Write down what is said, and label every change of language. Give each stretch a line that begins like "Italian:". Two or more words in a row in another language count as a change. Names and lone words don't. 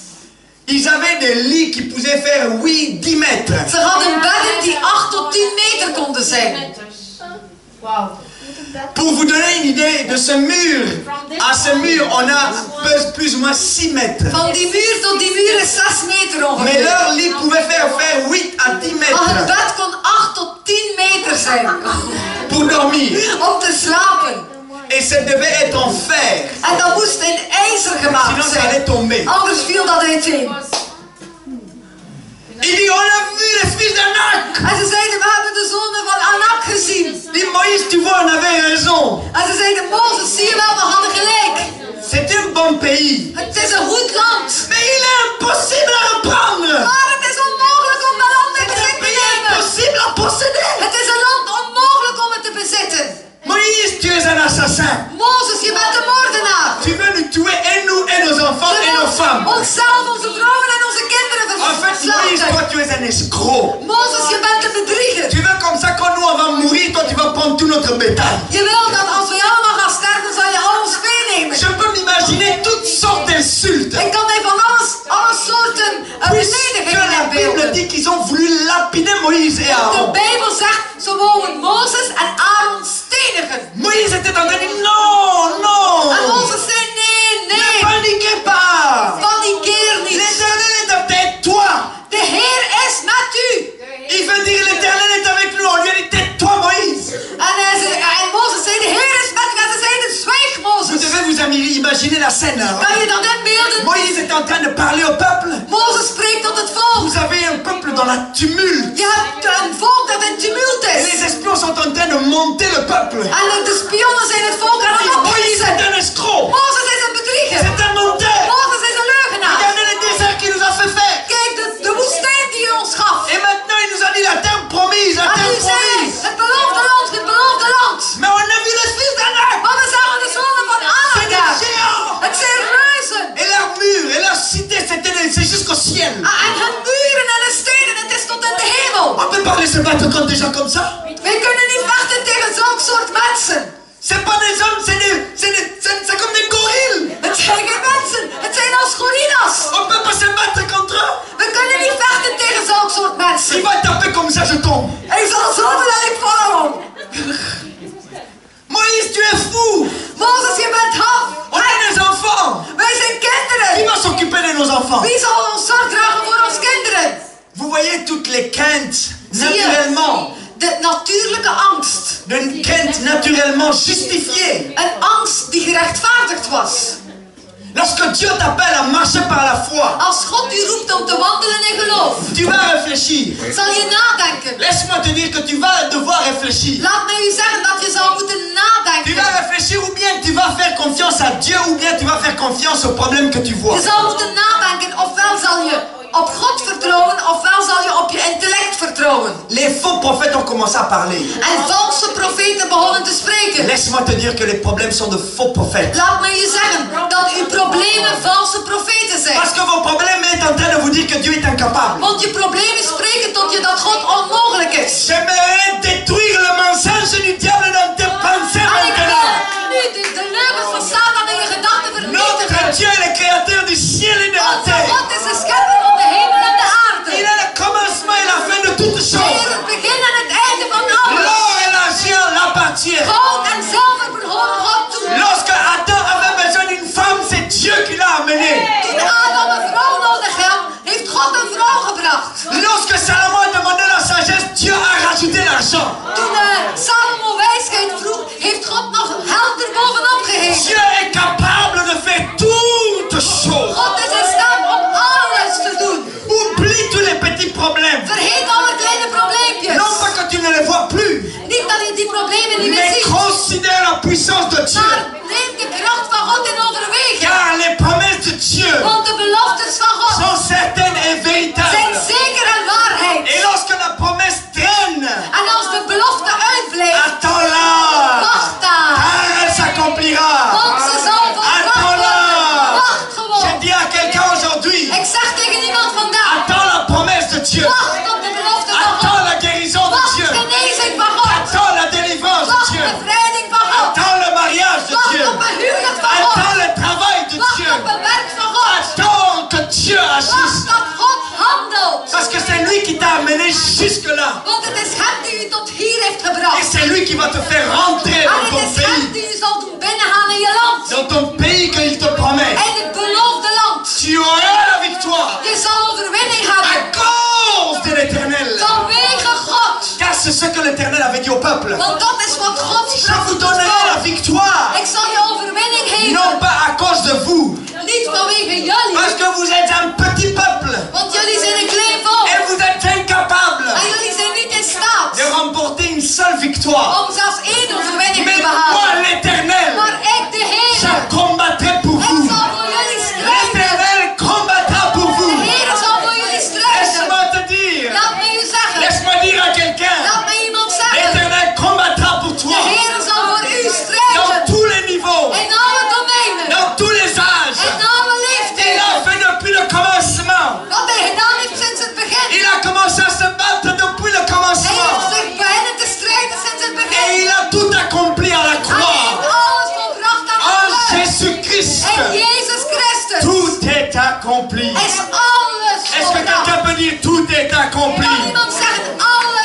French: Ils avaient des lits qui pouvaient faire 10 mètres.
Dutch: Ze hadden bedden die 8 tot 10 meter konden zijn.
French: Pour vous donner une idée de ce mur, à ce mur, on a plus ou moins 6 mètres.
Dutch: Van die muur tot die muur is 6 meter
French: Mais
Dutch: ongeveer.
French: leur lit pouvait faire 8 à 10
Dutch: Maar het
French: mètres
Dutch: bed kon 8 tot 10 meter zijn.
French: pour dormir.
Dutch: Om te slapen.
French: Et ça devait être en fer.
Dutch: En dat moest in ijzer gemaakt
French: Sinon, ça
Dutch: zijn.
French: allait tomber.
Dutch: Anders viel dat uiteen.
French: Il dit, on a vu les fils d'Anak.
Dutch: En ze zeiden, we hebben de zonen van Anak gezien.
French: Il dit, Moïse, tu vois, on avait raison.
Dutch: En ze zeiden, Mozes, zie je wel, we hadden gelijk.
French: C'est un bon pays.
Dutch: Het is een goed land.
French: Mais il est impossible à reprendre.
Dutch: Maar het is onmogelijk om dat land in bezit te nemen.
French: Impossible à posséder.
Dutch: Het is een land onmogelijk om het te bezitten.
French: Moïse, tu es un assassin.
Dutch: Mozes, je bent een moordenaar.
French: Tu veux nous tuer et nous et nos enfants et nos femmes.
Dutch: Onszelf, onze vrouwen en onze kinderen
French: En fait, Moïse,
Dutch: verslachten.
French: toi, tu es un escroc.
Dutch: Mozes, je bent een bedrieger.
French: Tu veux comme ça, quand nous on va mourir, toi, tu vas prendre tout notre bétail.
Dutch: Je wil dat als we allemaal gaan sterven, zal je al ons meenemen.
French: Je peux m'imaginer toutes sortes d'insultes.
Dutch: Ik kan mij van alle soorten
French: Puisque
Dutch: beledigingen
French: la Bible
Dutch: inbeelden.
French: dit qu'ils ont voulu lapider Moïse et
Dutch: De
French: Aaron.
Dutch: Bijbel zegt, ze wouden Mozes en Aaron stenigen.
French: Moïse était en train de dire non, non.
Dutch: En Mozes zei, nee,
French: Ne
Dutch: nee,
French: paniquez pas.
Dutch: panikeer niet.
French: L'Éternel est avec toi.
Dutch: De Heer is met u.
French: Il veut dire l'Éternel est avec nous. On lui a dit tais-toi Moïse.
Dutch: En Mozes zei, de Heer is met u. En ze zeiden, zwijg
French: Vous
Dutch: Mozes.
French: devez vous imaginer la scène. Hein?
Dutch: Kan je dat inbeelden?
French: Moïse est en train de parler au peuple.
Dutch: Mozes spreekt tot het volk.
French: Vous avez un peuple dans la tumulte.
Dutch: Je hebt een volk dat in tumult
French: Et
Dutch: is.
French: les espions sont en train de monter le peuple.
Dutch: En de spionnen zijn het volk aan het
French: Moïse
Dutch: ophissen.
French: est un escroc.
Dutch: Mozes is een bedrieger.
French: C'est un menteur.
Dutch: Mozes is een leugenaar.
French: Regardez le désert qu'il nous a fait faire.
Dutch: Kijk, de woestijn die hij ons gaf.
French: Et maintenant il nous a dit la terre promise, la
Dutch: En
French: terre
Dutch: nu zei
French: promise.
Dutch: het beloofde land, het beloofde land.
French: Mais on a vu les fils d'Anak.
Dutch: Maar we zagen de zonen van
French: C'est des
Dutch: Anak.
French: géants.
Dutch: Het zijn reuzen.
French: Et leur mur et leur cité, c'est jusqu'au ciel.
Dutch: En hun muren en de steden, het is tot in de hemel.
French: On peut pas se battre contre des gens comme ça.
Dutch: Wij kunnen niet vechten tegen zo'n soort mensen.
French: C'est pas des hommes, c'est comme des gorilles.
Dutch: Het zijn geen mensen, het zijn als gorillas.
French: On peut pas se battre contre eux.
Dutch: We kunnen niet vechten tegen zo'n soort
French: Il
Dutch: mensen.
French: va taper comme ça, je tombe.
Dutch: Ik zal zo dat ik vallen.
French: Moïse, tu es fou.
Dutch: Mozes, je bent half.
French: On est des enfants.
Dutch: Wij zijn
French: Qui
Dutch: kinderen.
French: va s'occuper de nos enfants?
Dutch: Wie zal ons zorg dragen voor ons kinderen?
French: Vous voyez toutes les craintes,
Dutch: Zie je?
French: naturellement.
Dutch: De natuurlijke angst.
French: Une crainte naturellement justifiée.
Dutch: Een angst die gerechtvaardigd was.
French: Lorsque Dieu t'appelle à marcher par la foi,
Dutch: Als God u roept om te wandelen in geloof,
French: tu vas réfléchir.
Dutch: zal je nadenken.
French: Laisse-moi te dire que tu vas devoir réfléchir.
Dutch: Laat mij u zeggen dat je zal moeten
French: Tu
Dutch: nadenken.
French: vas réfléchir ou bien tu vas faire confiance à Dieu ou bien tu vas faire confiance aux problèmes que tu vois.
Dutch: Je zal moeten nadenken, ofwel zal je op God vertrouwen, ofwel zal je op je intellect vertrouwen.
French: Les faux prophètes ont commencé à parler.
Dutch: En valse profeten begonnen te spreken.
French: Laisse-moi te dire que les problèmes sont de faux prophètes.
Dutch: Laat mij u zeggen dat uw problemen valse profeten zijn.
French: Parce que vos problèmes est en train de vous dire que Dieu est incapable.
Dutch: Want je problemen spreken tot je dat God onmogelijk is.
French: J'aimerais détruire le mensonge du diable dans tes pensées
Dutch: En ik
French: maintenant.
Dutch: wil nu de leugens van Satan in je gedachten
French: Notre
Dutch: vernietigen.
French: Dieu est le créateur du ciel et de la
Dutch: Onze
French: terre.
Dutch: God is de schepper van de hemel en de aarde.
French: Il est le commencement et la fin de toutes
Dutch: Hij is
French: choses.
Dutch: het begin en het einde van alles.
French: L'or et l'argent l'appartiennent.
Dutch: Goud en zilver behoren God toe.
French: Lorsque Adam avait besoin d'une femme, c'est Dieu qui l'a amené.
Dutch: Toen Adam een vrouw nodig had, heeft God een vrouw gebracht.
French: Lorsque Salomon a demandé la sagesse, Dieu a rajouté l'argent.
Dutch: Toen Salomo wijsheid vroeg, heeft God nog geld erbovenop gegeven.
French: Dieu est capable de faire toutes choses.
Dutch: God is in staat om alles te doen.
French: Oublie tous les petits problèmes.
Dutch: Vergeet alle kleine probleempjes.
French: Non pas que tu ne les vois plus,
Dutch: Niet dat je die problemen niet meer
French: mais
Dutch: ziet.
French: considère la puissance de Dieu.
Dutch: Maar neem de kracht van God in overweging.
French: Car les promesses de Dieu
Dutch: Want de beloftes van God
French: sont certaines et
Dutch: zijn
French: véritables.
Dutch: zeker en waarheid.
French: Et lorsque la promesse traîne,
Dutch: En als de belofte uitblijft,
French: attends-la.
Dutch: wacht daar.
French: Car elle s'accomplira.
Dutch: Want ze zal volbracht worden. Wacht
French: Je
Dutch: gewoon.
French: dis à quelqu'un aujourd'hui,
Dutch: Ik zeg tegen iemand vandaag,
French: attends la promesse de Dieu.
Dutch: wacht op de belofte van God.
French: Attends la guérison de
Dutch: Wacht
French: Dieu.
Dutch: genezing van God.
French: Attends la délivrance de
Dutch: Wacht
French: Dieu.
Dutch: bevrijding van God.
French: Attends le mariage de
Dutch: Wacht
French: Dieu.
Dutch: op een huwelijk van God.
French: Attends le travail de
Dutch: Wacht
French: Dieu.
Dutch: op een werk van God.
French: Attends que Dieu agisse.
Dutch: Wacht dat God handelt.
French: Parce que c'est lui qui t'a amené jusque-là.
Dutch: Want het is hem die u tot hier heeft gebracht.
French: Et c'est lui qui va te faire rentrer
Dutch: En
French: dans
Dutch: het
French: ton
Dutch: is hem
French: pays.
Dutch: die u zal doen binnengaan in je land.
French: Dans ton pays qu'il te promet.
Dutch: In het beloofde land.
French: Tu auras la victoire.
Dutch: Je zal overwinning
French: À
Dutch: hebben.
French: cause de l'Éternel.
Dutch: Vanwege God.
French: Car c'est ce que l'Éternel avait dit au peuple.
Dutch: Want dat is wat God
French: Je
Dutch: sprak
French: vous
Dutch: tot het
French: donnerai la
Dutch: volk.
French: victoire.
Dutch: Ik zal je overwinning geven.
French: Non pas à cause de vous.
Dutch: Niet vanwege jullie.
French: Parce que vous êtes un petit peuple.
Dutch: Want jullie zijn een klein volk.
French: Et vous êtes incapable
Dutch: En jullie zijn niet in staat
French: de remporter une seule victoire.
Dutch: om zelfs één overwinning
French: Mais
Dutch: te
French: moi,
Dutch: behalen.
French: l'Éternel,
Dutch: Maar ik, de Heer,
French: je combattrai pour
Dutch: ik
French: vous.
Dutch: zal voor jullie strijden.
French: L'Éternel combattra pour
Dutch: De
French: vous.
Dutch: Heer zal voor jullie strijden.
French: Laisse-moi te dire.
Dutch: Laat me u zeggen.
French: Laisse-moi dire à quelqu'un.
Dutch: Laat me iemand zeggen.
French: L'Éternel combattra pour
Dutch: De
French: toi.
Dutch: Heer zal voor u
French: Dans
Dutch: strijden.
French: tous les niveaux.
Dutch: In alle domeinen.
French: Dans tous les âges.
Dutch: In alle
French: Il a
Dutch: leeftijden.
French: fait depuis le commencement.
Dutch: Wat hij gedaan heeft sinds het begin.
French: Il a commencé à se battre depuis le
Dutch: Hij
French: commencement.
Dutch: heeft zich beginnen te strijden sinds het
French: Et
Dutch: begin.
French: il a tout accompli à la
Dutch: En hij
French: croix.
Dutch: heeft alles volbracht aan En het kruis.
French: Jésus-Christ.
Dutch: In Jezus Christus
French: Tout est accompli.
Dutch: is alles
French: Est-ce que quelqu'un
Dutch: volbracht.
French: peut dire tout est accompli?
Dutch: Kan iemand zeggen, alles